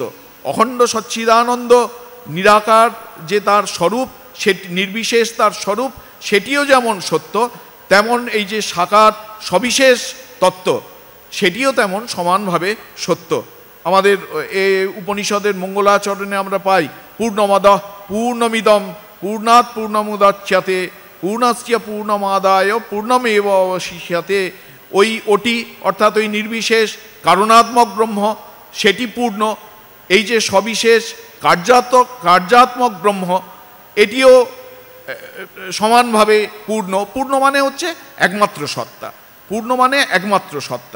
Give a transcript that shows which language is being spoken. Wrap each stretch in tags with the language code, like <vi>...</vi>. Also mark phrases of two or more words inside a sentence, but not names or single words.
<bn>অখণ্ড সচ্চিদানন্দ নিরাকার যে তার স্বরূপ, সে নির্বিশেষ তার স্বরূপ, সেটিও যেমন সত্য, তেমন এই যে সাকার সবিশেষ তত্ত্ব, সেটিও তেমন সমানভাবে সত্য। আমাদের এই উপনিষদের মঙ্গলাচরণে আমরা পাই,</bn> <sa>পূর্ণমাদঃ পূর্ণমিদম পূর্ণাৎ পূর্ণমুদাচ্যতে পূর্ণস্য পূর্ণমাদায় পূর্ণমেব অবশিষ্যতে।</sa> <bn>ওটি অর্থাৎ ওই নির্বিশেষ কারণাত্মক ব্রহ্ম, সেটি পূর্ণ। এই যে সবিশেষ কার্যাত্মক ব্রহ্ম, এটিও সমানভাবে পূর্ণ। পূর্ণ মানে হচ্ছে একমাত্র সত্তা, পূর্ণ মানে একমাত্র সত্তা।</bn>